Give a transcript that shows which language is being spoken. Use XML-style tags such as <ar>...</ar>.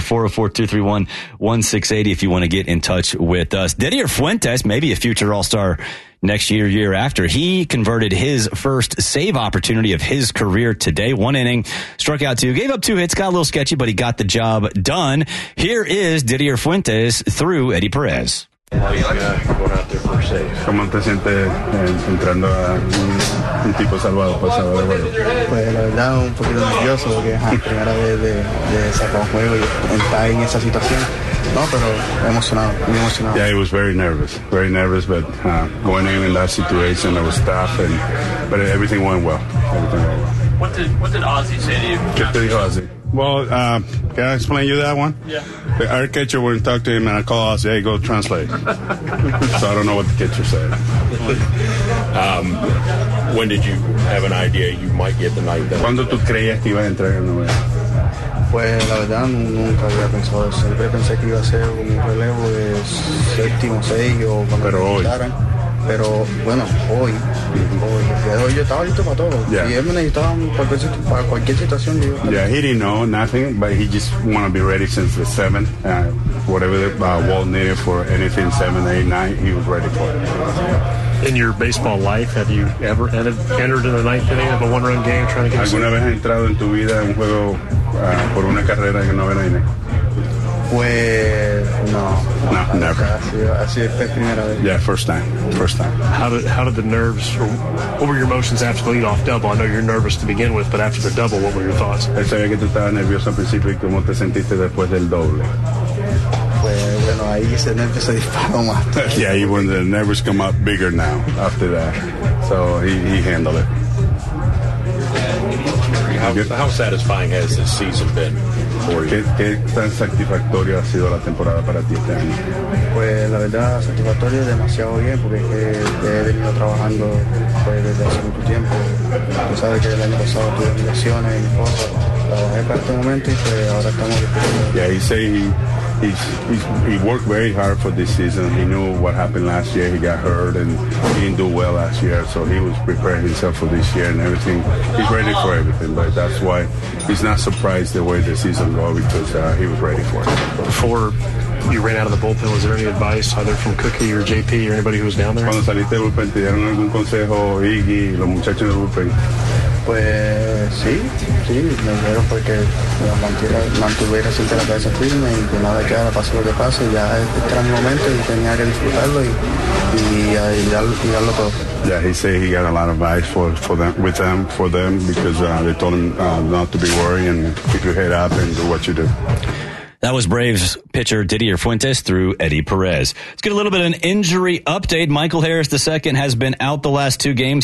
<en>404-231-1680 if you want to get in touch with us. Didier Fuentes, maybe a future All-Star next year, year after. He converted his first save opportunity of his career today. One inning, struck out two, gave up two hits, got a little sketchy, but he got the job done. Here is Didier Fuentes through Eddie Perez.</en> <es>¿Cómo te sientes entrando a un tipo salvado por salvador de juego? Pues la verdad, un poquito nervioso porque es la primera vez de sacar un juego y estar en esa situación. No, pero emocionado.</es> <en>Yeah, he was very nervous, but going in that situation, I was tough, but everything went well. What did Ozzy say to you?</en> <es>¿Qué te dijo Ozzy?</es> <en>Well, can I explain you that one? Yeah. Our catcher wouldn't talk to him, and I call Ozzy, hey, go translate. So I don't know what the catcher said. When did you have an idea you might get the night done?</en> <es>¿Cuándo tú creías que iba a entrar en el juego? Pues la verdad, nunca había pensado eso. Siempre pensé que iba a ser un relevo de séptimo, seis, o cuando pero me invitaran. Pero bueno, hoy. Hoy yo estaba listo para todo.</es> <en>Yeah.</en> <es>Y él me necesitaba para cualquier situación. Yo</es> <en>yeah, he didn't know nothing, but he just want to be ready since the 7th. Whatever Walt needed for anything, 7, 8, 9, he was ready for it. In your baseball life, have you ever entered in the ninth inning of a one-run game trying to get a</en> <es>¿Alguna vez has entrado en tu vida en un juego por una carrera en el noveno inning? Pues, no.</es> <en>No, never.</en> <es>Así es la primera vez.</es> <en>Yeah, first time. How did the nerves, what were your emotions after the leadoff double? I know you're nervous to begin with, but after the double, what were your thoughts?</en> <es>Él sabía que tú estabas nervioso al principio y cómo te sentiste después del doble.</es> <en>Yeah, when the nerves come up bigger now after that, so he handled it. How satisfying has this season been for you?</en> <es>¿Qué tan satisfactorio ha sido la temporada para ti este año? Pues la verdad, satisfactorio, demasiado bien, porque es que he venido trabajando pues, desde hace mucho tiempo. Tú sabes que el año pasado tuve lesiones y cosas. Trabajé para este momento y pues ahora estamos disfrutando.</es> <en>Yeah, he worked very hard for this season. He knew what happened last year. He got hurt and he didn't do well last year. So he was preparing himself for this year and everything. He's ready for everything. But that's why he's not surprised the way the season goes, because he was ready for it. Before you ran out of the bullpen, was there any advice either from Cookie or JP or anybody who was down there?</en> <es>Cuando saliste del bullpen, ¿te dieron algún consejo, Iggy, los muchachos del bullpen? Pues sí, me dijeron porque mantuviera siempre la cabeza firme y que nada quedara, pase lo que pase, ya era mi momento y tenía que disfrutarlo y darlo todo.</es> <en>Yeah, he said he got a lot of advice for them because they told him not to be worried and keep your head up and do what you do. That was Braves pitcher Didier Fuentes through Eddie Perez. Let's get a little bit of an injury update. Michael Harris II has been out the last two games.</en>